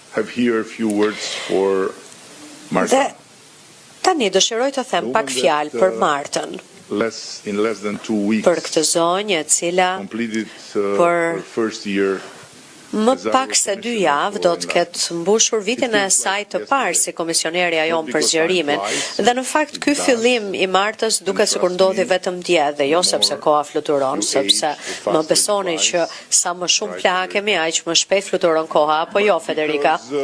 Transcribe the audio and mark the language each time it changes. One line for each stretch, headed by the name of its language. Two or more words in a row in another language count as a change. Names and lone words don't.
English: have here a few words for Martha.
Albanian: Dhe tani dëshiroj të them pak fjalë për Martën.
English: In less than 2 weeks,
Albanian: Për këtë zonjë e cila
English: completed
Albanian: për
English: her first year
Albanian: më pak se 2 javë do të ketë mbushur vitin e saj të parë si komisionerja jonë për zgjerimin. Dhe në fakt ky fillim i Martës duket sikur ndodhi vetëm dje dhe jo sepse koha fluturon, sepse më besoni që sa më shumë plagë kemi aq më shpejt fluturon koha, apo jo Federica?